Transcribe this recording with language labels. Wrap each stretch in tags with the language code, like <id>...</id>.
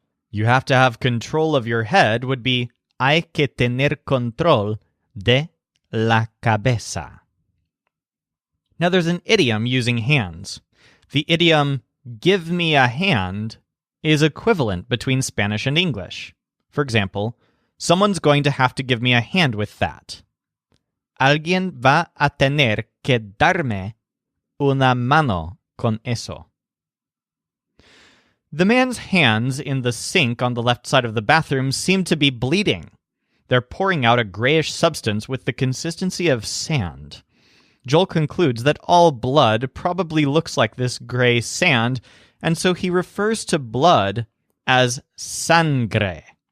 <en>You have to have control of your head would be,</en> <es>hay que tener control de la cabeza.</es> <en>Now there's an idiom using hands. The idiom, give me a hand, is equivalent between Spanish and English. For example, someone's going to have to give me a hand with that.</en> <es>Alguien va a tener que darme una mano con eso.</es> <en>The man's hands in the sink on the left side of the bathroom seem to be bleeding. They're pouring out a grayish substance with the consistency of sand. Joel concludes that all blood probably looks like this gray sand, and so he refers to blood as sangre.</en>